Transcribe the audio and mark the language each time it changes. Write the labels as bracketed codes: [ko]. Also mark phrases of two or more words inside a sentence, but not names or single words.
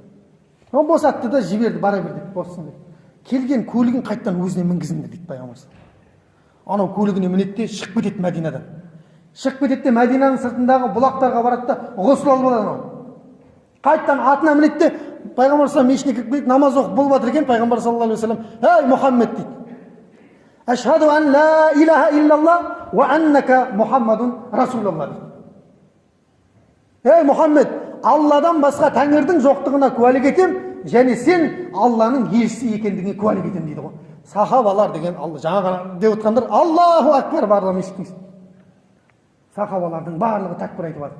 [kk] Ол босатты да жіберді, бара бер деп, боссын деп. Келген көлігін қайттан өзіне мінгізіңдер дейді пайғамбар. Анау көлігіне мінеді де шығып кетеді Мәдинадан. Шығып кетеді де Мәдинаның сыртындағы бұлақтарға барады да ғұсыл алып алады. Қайттан атына мінеді де пайғамбар саллаллаху мешітіне кіріп келеді, намаз оқып болып жатыр екен. Пайғамбар [ar] صلى الله عليه وسلم: [kk] "Ей Мұхаммед" дейді. [ar] "أشهد أن لا إله إلا الله وأنك محمد رسول الله" дейді. [kk] "Ей Мұхаммед, Алладан басқа тәңірдің жоқтығына куәлік етем, және сен Алланың елшісі екендігіне куәлік етем" дейді ғой. Сахабалар деген жаңа деп отқандар [ar] الله أكبر [kk] барлығы естіңіз. Сахабалардың барлығы тәкбір айтып жатыр.